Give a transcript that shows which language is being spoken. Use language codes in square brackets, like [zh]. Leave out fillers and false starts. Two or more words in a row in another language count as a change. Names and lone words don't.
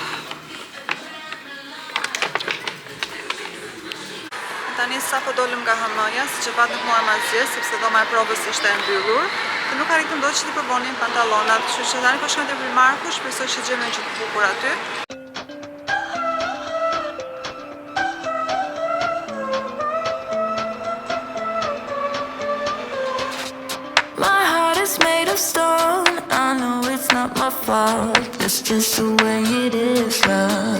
[sq] Tani sapo dolëm nga Hanoja, siç e pat nuk mora asgjë, sepse dhoma e provës ishte e mbyllur. Dhe nuk arritëm dot që t'i provonim pantallonat, kështu që tani po shkojmë te Primarku, shpresoj që gjejmë një gjë të bukur aty. [en] Stone, I know it's not my fault, it's just the way it is, love.